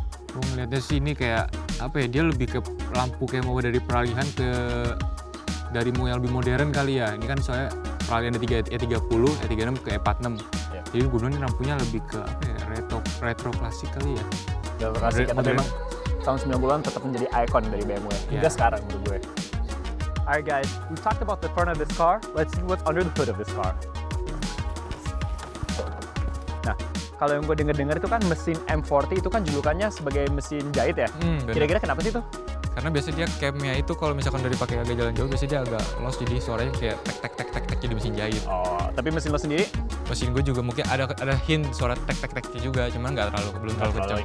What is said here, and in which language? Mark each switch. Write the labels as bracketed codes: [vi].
[id] Gue ngeliatnya sih ini kayak apa ya, dia lebih ke lampu kayak mau dari peralihan ke dari yang lebih modern kali ya. Ini kan soalnya peralihan dari E30, E36 ke E46. [en] Yeah. [id] Jadi gue bilang ini lampunya lebih ke apa ya, retro klasik kali ya. Retro klasik, tapi memang tahun 90-an tetap menjadi ikon dari BMW hingga sekarang menurut gue. [en] Alright guys, we talked about the front of this car. Let's see what's under the hood of this car. [id] Nah, kalau yang gue denger-dengar itu kan mesin M40 itu kan julukannya sebagai mesin jahit ya. Kira-kira kenapa sih itu? Karena biasanya dia camnya itu kalau misalkan udah dipakai agak jalan jauh, biasanya dia agak lost, jadi suaranya kayak tek jadi mesin jahit. Oh, tapi mesin lo sendiri? Mesin gue juga mungkin ada hint suara tek juga, cuman belum terlalu kencang.